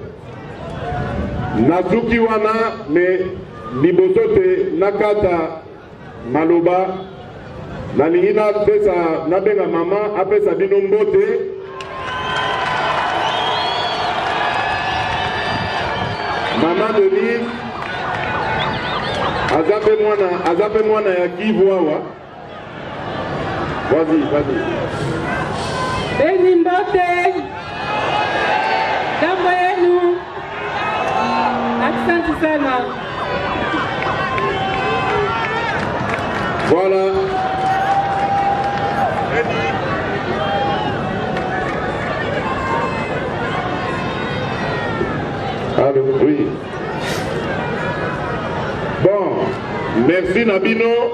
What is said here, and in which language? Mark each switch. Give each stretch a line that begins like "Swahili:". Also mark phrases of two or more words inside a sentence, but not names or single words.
Lingala: Nazuki wana me liboso te nakata maloba nalingi napesa nabenga mama apesa bino mbote Maman Denise azape mwana ya Kivu awa.
French: Vas-y.
Swahili: Beni mbote jambo yenu, asante sana.
French: Voilà. Allô, oui. Bon, merci Nabino.